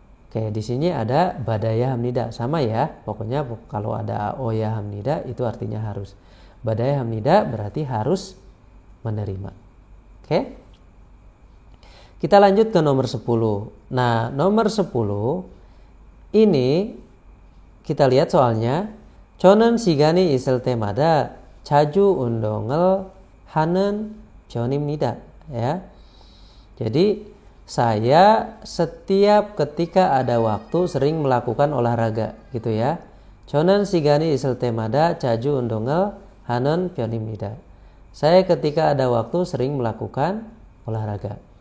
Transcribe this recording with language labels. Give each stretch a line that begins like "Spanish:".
Indonesian: Oke, di sini ada badaya hamnida sama ya. Pokoknya kalau ada oya hamnida itu artinya harus. Badaya hamnida berarti harus menerima. Oke. Kita lanjut ke nomor 10. Nah, nomor 10 ini kita lihat soalnya.
Korean: Cho는 시간이 있을 때마다 자주 운동을 하는 편입니다.
Indonesian: Ya. Jadi saya setiap ketika ada waktu sering melakukan olahraga gitu ya.
Korean: 저는 시간이 있을 때마다 자주 운동을 하는 편입니다.
Indonesian: Saya ketika ada waktu sering melakukan olahraga.